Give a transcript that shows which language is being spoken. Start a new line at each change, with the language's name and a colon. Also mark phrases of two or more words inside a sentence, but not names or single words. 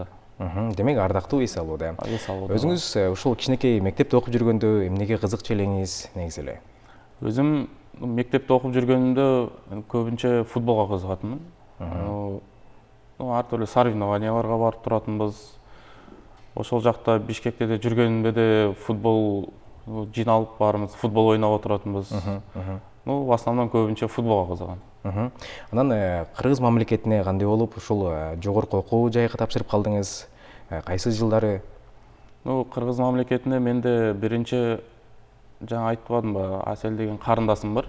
Kyrgyz: Демек ардактуу эс алуу да. Өзүңүз ушул кичинекей мектепте окуп жүргөндө эмнеге кызыкчу элеңиз негизи эле? Өзүм мектепте окуп жүргөндө көбүнчө футболго кызыгатынмын. Ар түрдүү соревнованияларга барып туратынбыз. Ошол жакта Бишкекте де жүргөнүмдө де футбол жиналып баарыбыз футбол ойноп отуратынбыз.
Russian: В основном көбүнчө футболго кызыгам.
Kyrgyz: Анан Кыргыз мамлекетине кандай болуп ушул жогорку окуу жайга тапшырып калдыңыз? Кайсы жылдары? Кыргыз мамлекетине менде биринчи, жаңа айтпадымбы, Асел деген карындашым бар.